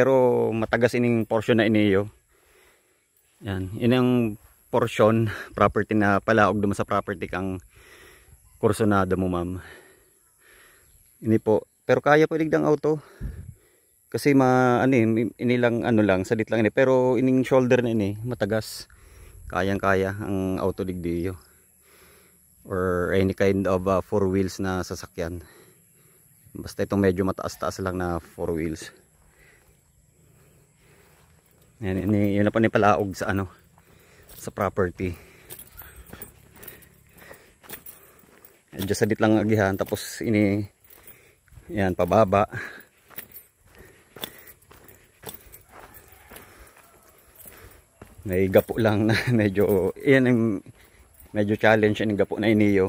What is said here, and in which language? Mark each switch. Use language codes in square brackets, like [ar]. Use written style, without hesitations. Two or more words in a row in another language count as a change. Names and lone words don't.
[bik] Pero matagas ining portion na iniyo. Yan, yun ang portion, property na palaog duman sa property kang kursonada mo ma'am. Ini po. Pero kaya po iligdang auto. Kasi inilang ano lang, salit lang ini. Pero ining shoulder na ini, matagas. Kayang-kaya ang auto ligdiyo. [en] Or any kind of four wheels [tl] na sasakyan. Basta itong medyo mataas-taas lang na [en] four wheels. [bik] Yan, yun na pa ni palaog sa ano, sa property. Medyo sadit lang agihan, tapos ini yan pababa. May gapo lang na medyo yan ang medyo challenge yung gapo na iniyo.